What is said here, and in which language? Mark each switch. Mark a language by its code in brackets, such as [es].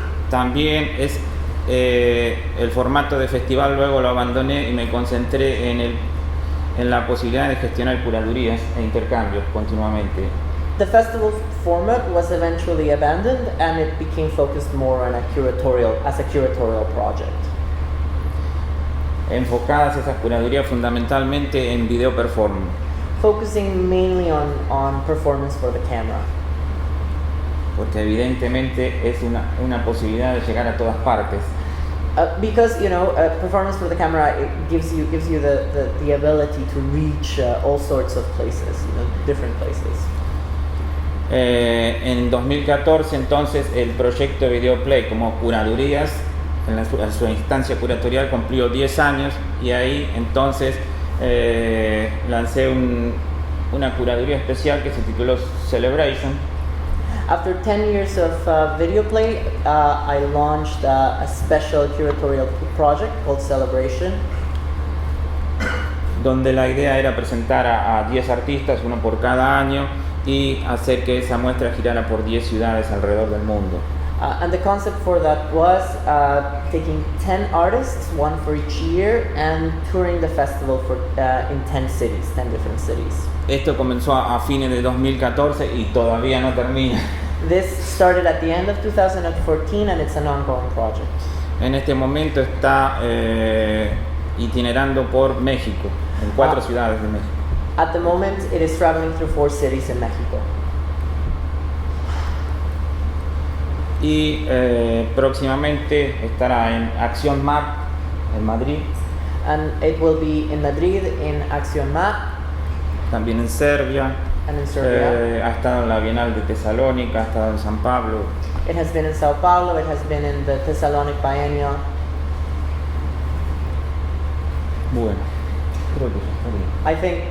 [es] También es el formato de festival, luego lo abandoné y me concentré en la posibilidad de gestionar curadurías e intercambios continuamente. [en] The festival format was eventually abandoned and it became focused more on as a curatorial project. [es] Enfocadas esas curadurías fundamentalmente en video performance. [en] Focusing mainly on performance for the camera. [es] Porque evidentemente es una posibilidad de llegar a todas partes. [en] Because performance for the camera, it gives you the ability to reach all sorts of places, different places. [es] En 2014 entonces el proyecto Videoplay como curadurías en su instancia curatorial cumplió 10 años y ahí entonces lancé una curaduría especial que se tituló Celebration. [en] After 10 years of Video Play, I launched a special curatorial project called Celebration. [es] Donde la idea era presentar a 10 artistas, uno por cada año, y hacer que esa muestra girara por 10 ciudades alrededor del mundo. [en] And the concept for that was taking 10 artists, one for each year, and touring the festival in 10 cities, 10 different cities. [es] Esto comenzó a fines de 2014 y todavía no termina. [en] This started at the end of 2014 and it's an ongoing project. [es] En este momento está itinerando por México, en 4 ciudades de México. [en] At the moment, it is traveling through 4 cities in Mexico. [es] Y próximamente estará en Acción Map en Madrid. [en] And it will be in Madrid, in Acción Map. [es] También en Serbia. [en] And in Serbia. [es] Ha estado en la Bienal de Tesalónica, ha estado en San Pablo. [en] It has been in Sao Paulo, it has been in the Thessalonic Biennial. [es] Bueno, creo que ya está bien.